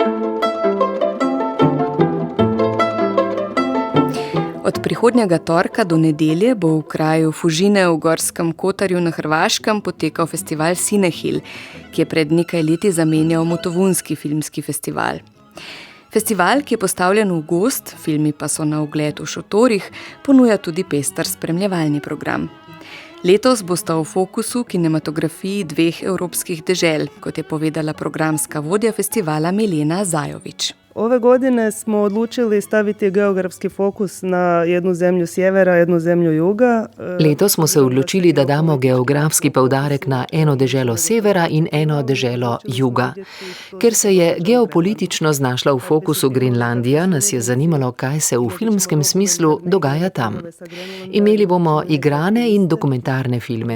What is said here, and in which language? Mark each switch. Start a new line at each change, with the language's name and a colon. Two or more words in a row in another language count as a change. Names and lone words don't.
Slovenian: Od prihodnjega torka do nedelje bo v kraju Fužine v Gorskem Kotarju na Hrvaškem potekal festival Cinehil, ki je pred nekaj leti zamenjal Motovunski filmski festival. Festival, ki je postavljen v gozd, filmi pa so na ogled v šotorih, ponuja tudi pester spremljevalni program. Letos bosta v fokusu kinematografiji dveh evropskih dežel, kot je povedala programska vodja festivala Milena Zajović.
Croatian: Ove godine smo odlučili staviti geografski fokus na jednu zemlju sjevera, jednu zemlju juga.
Slovenian: Letos smo se odločili, da damo geografski poudarek na eno deželo severa in eno deželo juga. Ker se je geopolitično znašla v fokusu Grenlandija, nas je zanimalo, kaj se v filmskem smislu dogaja tam. Imeli bomo igrane in dokumentarne filme.